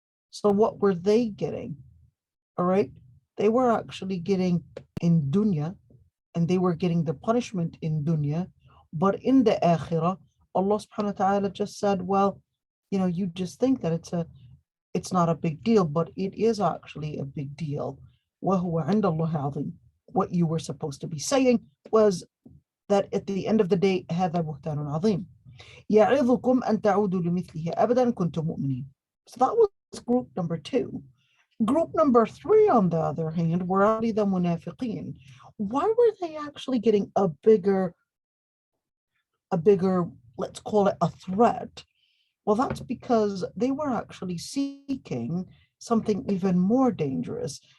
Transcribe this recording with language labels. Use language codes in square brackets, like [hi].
[en] So what were they getting? All right, they were actually getting in dunya, and they were getting the punishment in dunya, but in the akhirah, Allah subhanahu wa ta'ala just said, well, you just think that it's not a big deal, but it is actually a big deal. [ar] وَهُوَ عِنْدَ اللَّهِ عَظِيمٌ. What you were supposed to be saying was that at the end of the day, هذا بهتان عظيم. يعظكم أن تعودوا لمثله أبدا كنتم مؤمنين. [en] So that was group number 2. Group number 3, on the other hand, were already the munafiqeen. Why were they actually getting a bigger, let's call it a threat? Well, that's because they were actually seeking something even more dangerous.